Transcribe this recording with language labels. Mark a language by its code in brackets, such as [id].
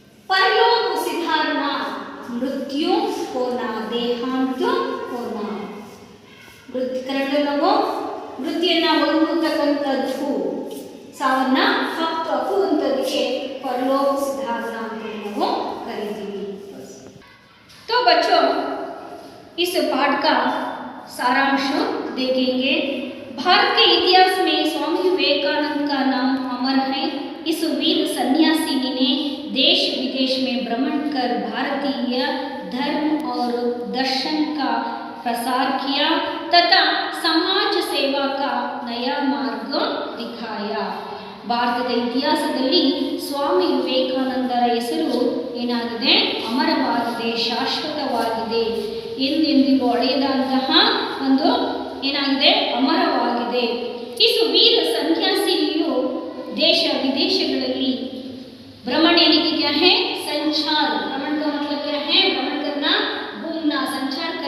[hi] परलोक सिधारना, मृत्यु होना, देहांत होना. [kn] मृत्यु ಕನ್ನಡದಲ್ಲಿ ನಾವು ಮೃತ್ಯುವನ್ನ ಹೊಂದುತ್ತಕ್ಕಂಥದ್ದು, ಸಾವನ್ನ ಹಪ್ಪುವಂಥದ್ದಕ್ಕೆ परलोक सिधारना ಅಂತ ನಾವು ಕರೀತೀವಿ. [hi] तो बच्चों, इस पाठ का सारांश देखेंगे. भारत के इतिहास में स्वामी विवेकानंद का नाम अमर है. इस वीर सन्यासी ने देश विदेश में भ्रमण कर भारतीय धर्म और दर्शन का प्रसार किया तथा समाज सेवा का नया मार्ग दिखाया. [kn] ಭಾರತದ ಇತಿಹಾಸದಲ್ಲಿ ಸ್ವಾಮಿ ವಿವೇಕಾನಂದರ ಹೆಸರು ಏನಾಗಿದೆ? ಅಮರವಾಗಿದೆ, ಶಾಶ್ವತವಾಗಿದೆ, ಎಂದೆಂದಿಗೂ ಅಳೆಯದಂತಹ ಒಂದು ಏನಾಗಿದೆ? ಅಮರವಾಗಿದೆ. ಇಸು ವೀರ ಸನ್ಯಾಸಿಯು ದೇಶ ವಿದೇಶಗಳಲ್ಲಿ [hi] भ्रमण यानी कि क्या है? संचार. भ्रमण का मतलब क्या है? भ्रमण करना, घूमना. संचार